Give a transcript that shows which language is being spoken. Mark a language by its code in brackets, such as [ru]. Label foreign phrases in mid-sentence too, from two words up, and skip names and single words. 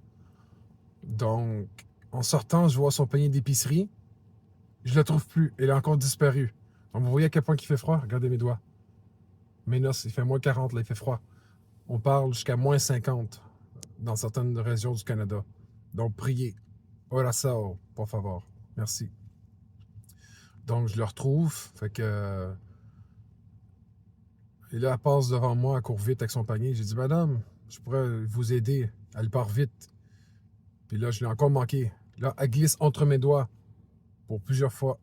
[fr] Donc, en sortant, je vois son panier d'épicerie, je la trouve plus, elle a encore disparu. Donc, vous voyez à quel point il fait froid? Regardez mes doigts. Mes noces, il fait moins 40, là, il fait froid. On parle jusqu'à moins 50 dans certaines régions du Canada. Donc, priez. [pt] Oração, por favor. [fr] Merci. Donc, je le retrouve. Fait que. Et là, elle passe devant moi, elle court vite avec son panier. J'ai dit, Madame, je pourrais vous aider. Elle part vite. Puis là, je l'ai encore manqué. Là, elle glisse entre mes doigts pour plusieurs fois.